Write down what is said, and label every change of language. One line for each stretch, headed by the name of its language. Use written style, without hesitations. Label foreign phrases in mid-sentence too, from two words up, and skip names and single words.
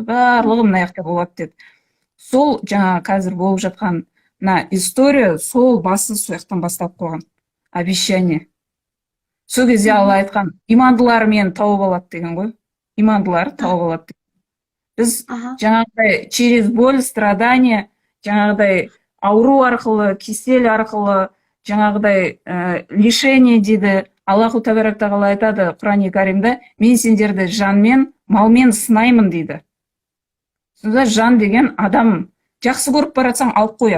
Kazakh: Барлығы мына жақта болады деді. Сол жаңа қазір болып жатқан мына история, сол басы сол жақтан бастап қойған обещание. Сол кезде Алла айтқан, имандылар мені тауып алады деген ғой. Имандылар тауып алады. Біз жаңағыдай
Russian: через боль, страдания,
Kazakh: жаңағыдай ауру арқылы, кесел арқылы, жаңағыдай лишение дейді.
Arabic: الله تبارك تعالى
Kazakh: айтады Құран-ы Каримде, мен сендерді жанмен, малмен сынаймын дейді. Сонда жан деген адам жақсы көріп баратсаң алып қояды.